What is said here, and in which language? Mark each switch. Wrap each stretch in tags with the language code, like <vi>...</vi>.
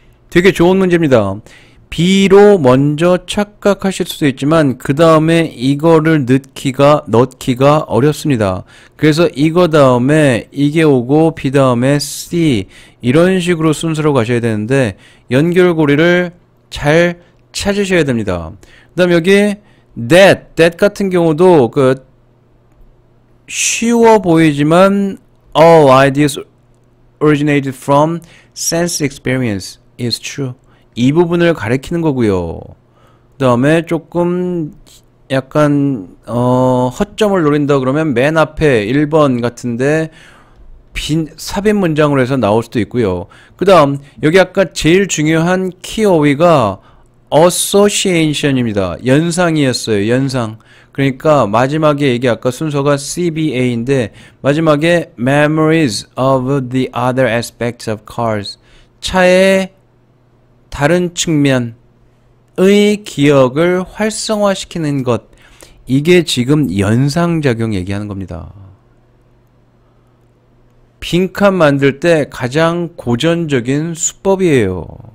<ko>되게 좋은 문제입니다. B로 먼저 착각하실 수도 있지만 그 다음에 이거를 넣기가 어렵습니다. 그래서 이거 다음에 이게 오고 B 다음에 C 이런 식으로 순서로 가셔야 되는데 연결고리를 잘 찾으셔야 됩니다. 그 다음 여기 that 같은 경우도 쉬워 보이지만</ko> <en>all ideas originated from sense experience is true.</en> <ko>이 부분을 가리키는 거고요. 그 다음에 조금 약간 허점을 노린다 그러면 맨 앞에 1번 같은데 삽입 문장으로 해서 나올 수도 있고요. 그 다음 여기 아까 제일 중요한 키어위가 association입니다. 연상이었어요. 연상. 그러니까 마지막에 이게 아까 순서가 CBA인데 마지막에</ko> <en>memories of the other aspects of cars.</en> <ko>차의 다른 측면의 기억을 활성화시키는 것. 이게 지금 연상작용 얘기하는 겁니다. 빈칸 만들 때 가장 고전적인 수법이에요.</ko>